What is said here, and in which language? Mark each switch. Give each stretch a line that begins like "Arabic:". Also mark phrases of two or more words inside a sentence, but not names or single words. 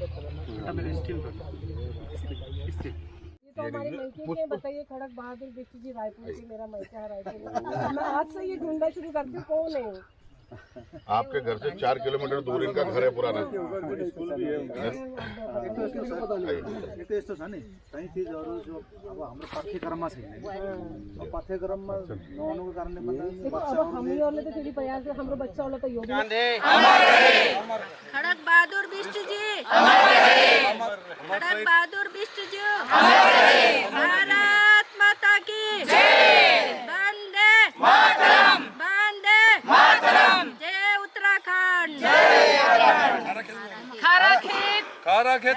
Hindi: तो हमारे मायके के बताइए खड़क बहादुर बिष्ट जी रायपुर की, मेरा मायका है रायपुर। मैं आज से ये ढूंढना शुरू करती हूँ कौन है। आपके घर से 4 किलोमीटर दूर इनका घर है पुराना। स्कुल भी है एक तो इसको पता नहीं एक तो
Nepali: यस्तो छ नि कहीं चीजहरु जो अब हाम्रो पाठ्यक्रममा छैन अब पाठ्यक्रममा नहुनुको कारणले देखो अब हामीहरुले त फेरि प्रयास हाम्रो बच्चाहरुलाई त यो
Hindi: खड़क बहादुर बिष्ट जी खड़क बहादुर बिष्ट जी भारत माता की जय वंदे मातरम वंदे मातरम जय उत्तराखंड जय खारा खेत